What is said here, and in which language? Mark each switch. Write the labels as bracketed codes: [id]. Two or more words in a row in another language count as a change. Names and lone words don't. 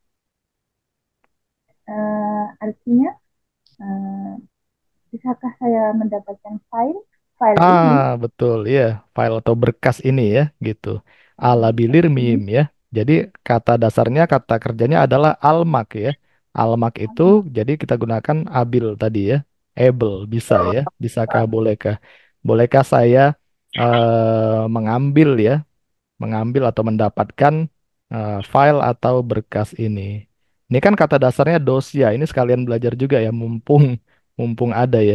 [id] artinya, eh, bisakah saya mendapatkan file ini? Betul ya, file atau berkas ini ya, gitu. [tr] Alabilir mim Hmm, [id] ya. Jadi kata dasarnya, kata kerjanya adalah almak ya. Almak itu jadi kita gunakan abil tadi ya. Able bisa ya. Bisakah, bolehkah? Bolehkah saya mengambil ya, mengambil atau mendapatkan file atau berkas ini. Ini kan kata dasarnya dosia. Ini sekalian belajar juga ya, mumpung mumpung ada ya.